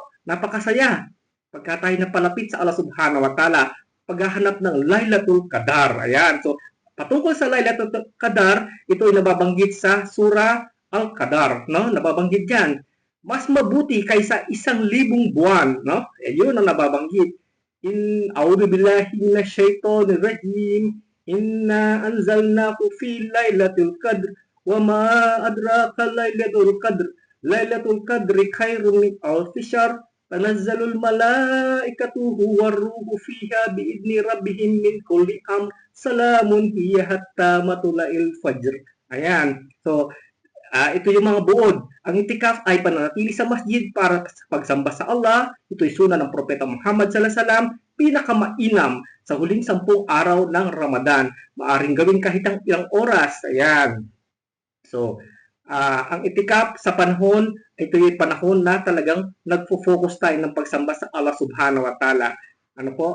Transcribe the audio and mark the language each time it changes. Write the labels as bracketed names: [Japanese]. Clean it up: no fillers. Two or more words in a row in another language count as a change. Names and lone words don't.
[Filipino] Napakasaya. Pagka tayo napalapit sa Allah [Arabic] سبحانه وتعالى, [Filipino] paghahanap ng Lailatul Qadar. Ayan. So, patungkol sa Lailatul Qadar, ito ay nababanggit sa Surah Al-Qadar, no? Nababanggit diyan. Mas mabuti kaysa 1,000 buwan, no? Yun ang nababanggit. [Arabic] أعوذ بالله من الشيطان الرجيم. إنا أنزلناه في ليلة القدر وما أدراك ليلة القدر. ليلة القدر خير من ألف شهر. تنزل الملائكة والروح فيها بإذن ربهم من كل أمر. سلام هي حتى مطلع الفجر. [Filipino] Ayan. So, ito yung mga buod. Ang itikaf ay pananatili sa masjid para sa pagsamba sa Allah. Ito ay sunna ng Propeta Muhammad [Arabic] صلى الله عليه وسلم, [Filipino] pinakamainam sa huling 10 araw ng Ramadan. Maaring gawin kahit ang ilang oras. Ayan. So, ang itikaf sa panahon, ito yung panahon na talagang nagfo-focus tayo ng pagsamba sa Allah [Arabic] سبحانه وتعالى. [Filipino] Ano po?